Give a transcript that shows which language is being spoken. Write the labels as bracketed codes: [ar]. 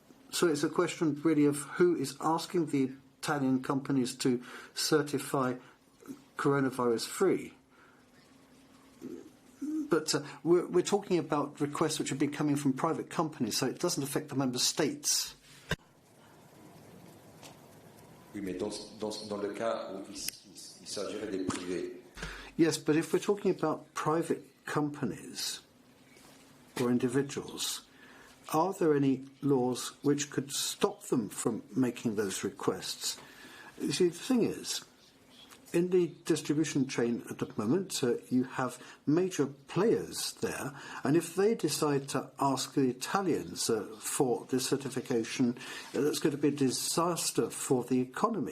[en] So it's a question really of who is asking the Italian companies to certify coronavirus free. But we're talking about requests which have been coming from private companies, so it doesn't affect the member states. [fr] Oui, mais dans le cas où il s'agirait des privés. [en] Yes, but if we're talking about private companies or individuals, are there any laws which could stop them from making those requests? You see, the thing is, in the distribution chain at the moment, you have major players there, and if they decide to ask the Italians for this certification, that's going to be a disaster for the economy.